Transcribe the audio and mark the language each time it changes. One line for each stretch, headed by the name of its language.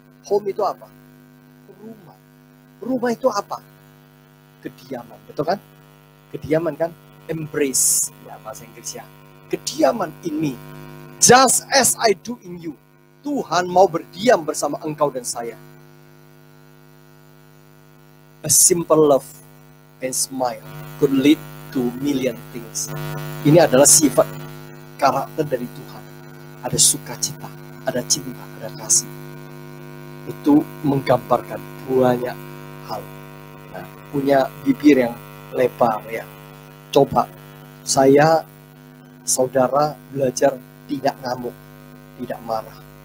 Indonesian: Home itu apa? Rumah. Rumah itu apa? Kediaman. Betul kan? Kediaman kan? Embrace. Ya bahasa Inggrisnya.
English: Kediaman in me. Just as I do in you.
Indonesian: Tuhan mau berdiam bersama engkau dan saya.
English: A simple love and smile could lead to million things.
Indonesian: Ini adalah sifat karakter dari Tuhan. Ada sukacita, ada cinta, ada kasih. Itu menggambarkan banyak hal. Nah, punya bibir yang lebar ya. Coba saya, saudara belajar tidak ngamuk, tidak marah.